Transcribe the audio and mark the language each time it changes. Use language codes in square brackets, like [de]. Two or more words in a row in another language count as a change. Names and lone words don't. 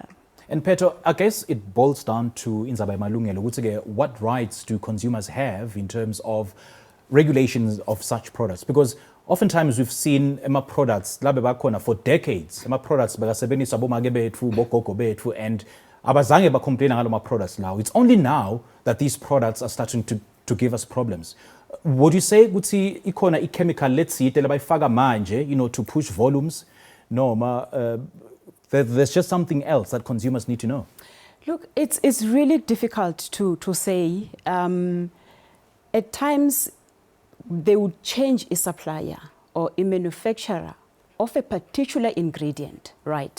[en] And Petro, I guess it boils down to what rights do consumers have in terms of regulations of such products? Because oftentimes we've seen products for decades, products and abazange complain ngalo products now. It's only now that these products are starting to give us problems. Would you say [ss] ukuthi ikona i-chemical letsite labayifaka manje, [en] to push volumes? No, there's just something else that consumers need to know. Look, it's really difficult to say. At times, they would change a supplier or a manufacturer of a particular ingredient, right?